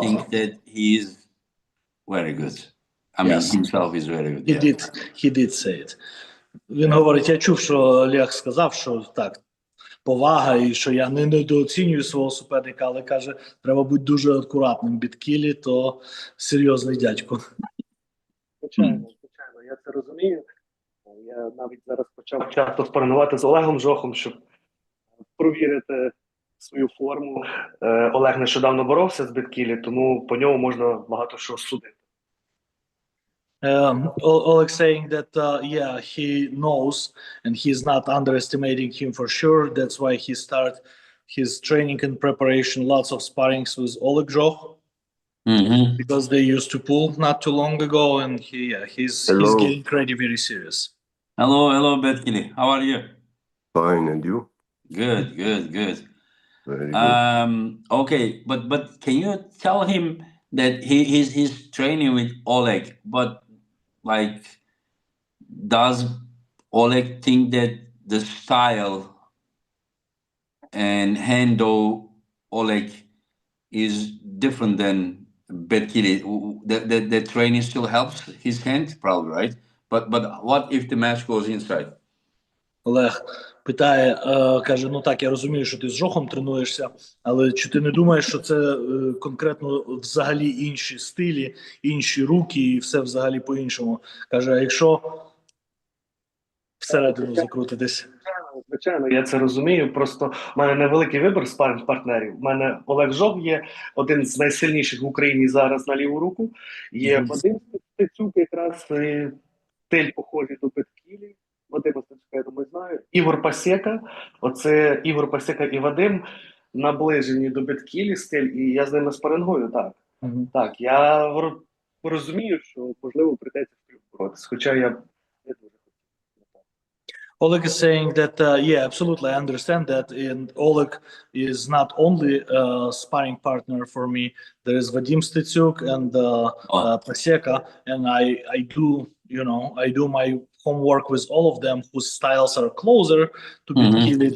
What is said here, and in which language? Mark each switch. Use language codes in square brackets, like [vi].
[en] thinks that he's very good. I mean, Yes. himself is very good. He did say it. [uk] Він говорить, я чув, що Олег сказав, що так, повага і що я не недооцінюю свого суперника, але каже, треба бути дуже акуратним. Betkili – то серйозний дядько. Звичайно, я це розумію. Я навіть зараз почав часто спаринувати з Олегом Жохом, щоб провірити свою форму. Олег нещодавно боровся з Betkili, тому по ньому можна багато що судити. [en] Oleg saying that yeah, he knows and he's not underestimating him for sure. That's why he started his training and preparation, lots of sparrings with Oleg Joch, because they used to pull not too long ago, and he's getting ready very serious. Hello, Betkili. How are you? Fine, and you? Good. Very good. Okay, but can you tell him that he's training with Oleg, but like, does Oleg think that the style and handle Oleg is different than Betkili? The training still helps his hand, probably, right? But what if the match goes inside? [uk] Олег питає, каже, ну так, я розумію, що ти з Жохом тренуєшся, але чи ти не думаєш, що це конкретно взагалі інші стилі, інші руки і все взагалі по-іншому? Каже, а якщо всередину закрутитись? Звичайно, я це розумію. Просто в мене невеликий вибір спарринг-партнерів. У мене Олег Жох є один з найсильніших в Україні зараз на ліву руку. Є Вадим Стецюк, якраз стиль похожий до Betkili. Вадима Стецюка, я думаю, знаю. Ігор Пасєка. Оце Ігор Пасєка і Вадим наближені до Betkili стиль, і я з ними спарингую, так. Так, я розумію, що, можливо, прийдеться боротися, хоча я не дуже. [en] Oleg is saying that, yeah, absolutely, I understand that. And Oleg is not only a sparring partner for me. There is Vadim Stetsuk and Paseka, and I do my homework with all of them whose styles are closer to Betkili.